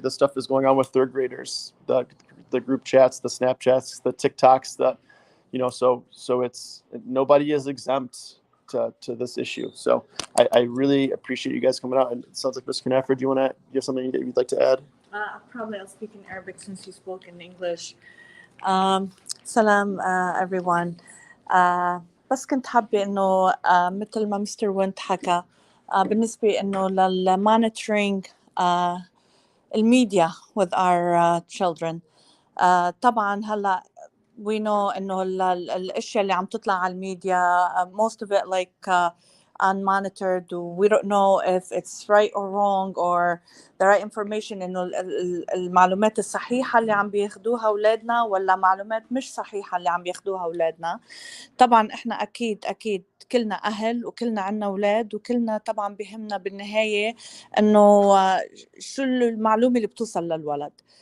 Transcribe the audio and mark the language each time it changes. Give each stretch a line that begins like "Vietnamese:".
English: This stuff is going on with third graders, the group chats, the Snapchats, the TikToks, so it's nobody is exempt to this issue. So I really appreciate you guys coming out. And it sounds like Mr. Knaffer, do you have something that you'd like to add? Probably I'll speak in Arabic since you spoke in English. Salam everyone.
Arabic: بس كنت حابة إنه مثل ما مستر وينت حكى بالنسبة إنه للمونيتورينج الميديا
English: with our children.
Arabic: طبعا هلا
English: we know
Arabic: إنه الأشياء اللي عم تطلع على الميديا
English: most of it like unmonitored. We don't know if it's right or wrong or the right information.
Arabic: إنه المعلومات الصحيحة اللي عم بياخدوها أولادنا ولا معلومات مش صحيحة اللي عم بياخدوها أولادنا. طبعا إحنا أكيد كلنا أهل وكلنا عنا أولاد وكلنا طبعا بهمنا بالنهاية إنه شو المعلومة اللي بتوصل للولد.